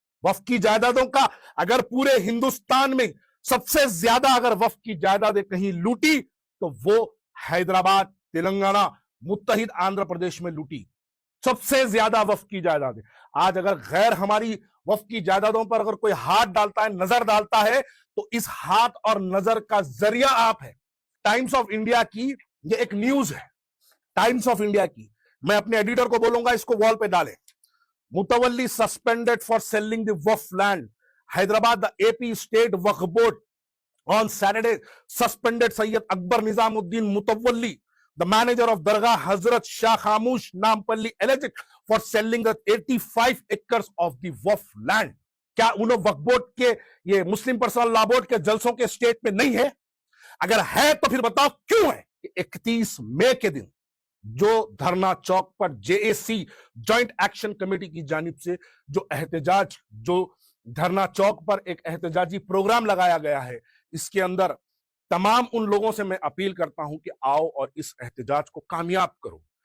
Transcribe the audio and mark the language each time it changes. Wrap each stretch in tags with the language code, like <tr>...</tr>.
<hi>वफ की जायदादों का अगर पूरे हिंदुस्तान में सबसे ज्यादा अगर वफ की जायदादें कहीं लूटी तो वो हैदराबाद, तेलंगाना, मुत्तहिद आंध्र प्रदेश में लूटी सबसे ज्यादा वफ की जायदादें। आज अगर गैर हमारी वफ की जायदादों पर अगर कोई हाथ डालता है, नजर डालता है, तो इस हाथ और नजर का जरिया आप है। टाइम्स ऑफ इंडिया की ये एक न्यूज है, टाइम्स ऑफ इंडिया की। मैं अपने एडिटर को बोलूंगा इसको वॉल पे डालें।</hi> <en>Mutawalli suspended for selling the waqf land, Hyderabad the AP state Waqf board on Saturday suspended Sayyid Akbar Nizamuddin Mutawalli, the manager of Dargah Hazrat Shah Khamush Nampalli, alleged for selling the 85 acres of the waqf land.</en> <hi>क्या उन्होंने वक्फ board के ये मुस्लिम personal law board के जलसों के state में नहीं है? अगर है तो फिर बताओ क्यों है? 31 मई के दिन जो धरना चौक पर जेएसी जॉइंट एक्शन कमेटी की जानिब से जो एहतजाज, जो धरना चौक पर एक एहतजाजी प्रोग्राम लगाया गया है, इसके अंदर तमाम उन लोगों से मैं अपील करता हूं कि आओ और इस एहतजाज को कामयाब करो।</hi>